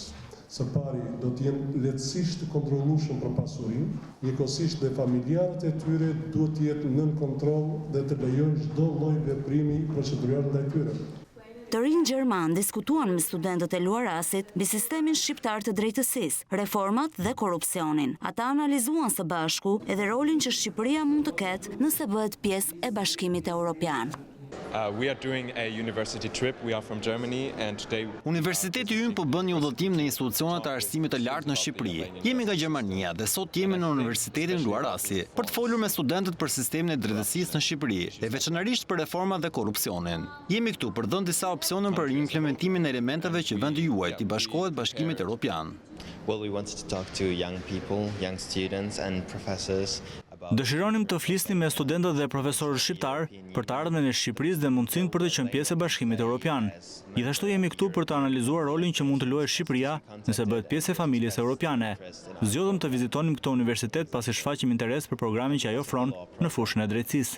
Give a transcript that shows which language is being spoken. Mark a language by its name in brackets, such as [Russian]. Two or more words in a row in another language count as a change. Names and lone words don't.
[Albanian] Së pari do të jenë lehtësisht të kontrollueshëm për pasurinë, njëkohësisht dhe familjarët e tyre duhet të jetë nën kontroll dhe të lejojnë çdo lloj veprimi procedural ndaj tyre. Të rinj gjerman diskutuan me studentët e Luarasit mbi sistemin shqiptar të drejtësisë, reformat dhe korrupsionin. Ata analizuan së bashku edhe rolin që Shqipëria mund të ketë nëse bëhet pjesë e Bashkimit Evropian. [English] We are doing a university trip. We are from Germany and today [Albanian] Universiteti ynë po bën një udhëtim në institucionet të arsimit të lartë në Shqipëri. Jemi nga Gjermania dhe sot jemi në Universitetin Luarasi për të folur me studentët për sistemin e drejtësisë në Shqipëri dhe veçanërisht për reformat dhe korrupsionin. Jemi këtu për dhënë disa opsione për implementimin e elementeve që vendi juaj të bashkohet Bashkimit Evropian. [English] Well, we wanted to talk to young people, young students and professors. [Albanian] Dëshironim të flisnim me studentët dhe profesorët shqiptar për të ardhmen e Shqipërisë dhe mundësinë për të qenë pjesë e Bashkimit Evropian. Gjithashtu jemi këtu për të analizuar rolin që mund të luajë Shqipëria nëse bëhet pjesë e familjes europiane. Zgjodhëm të vizitonim këtë universitet pasi shfaqim interes për programin që ai ofron në fushën e drejtësisë.